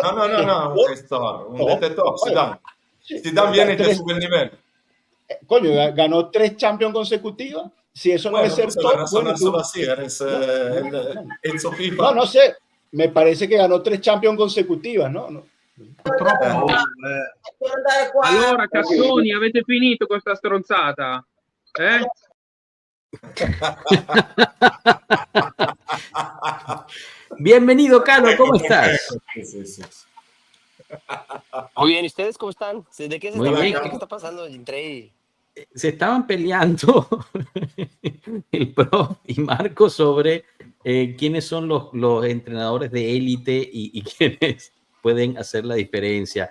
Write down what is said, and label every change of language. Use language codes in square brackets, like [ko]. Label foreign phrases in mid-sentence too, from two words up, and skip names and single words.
[es] No, un gestor, un DT top, Zidane. Sí, Zidane viene y te sube el nivel. Coño, ganó 3 Champions consecutivas. Si eso no es ser top, bueno, solo así, eres Enzo FIFA. No sé, me parece que ganó 3 Champions consecutivas, ¿no? [it] Allora, Cassoni, avete finito questa stronzata? [es] Bienvenido, Cano, ¿cómo estás? Sí. Muy bien, ¿y ustedes cómo están? ¿De qué se Muy está bien. hablando? ¿Qué está pasando? Entré Se estaban peleando el Prof y Marco sobre quiénes son los entrenadores de élite y quiénes pueden hacer la diferencia.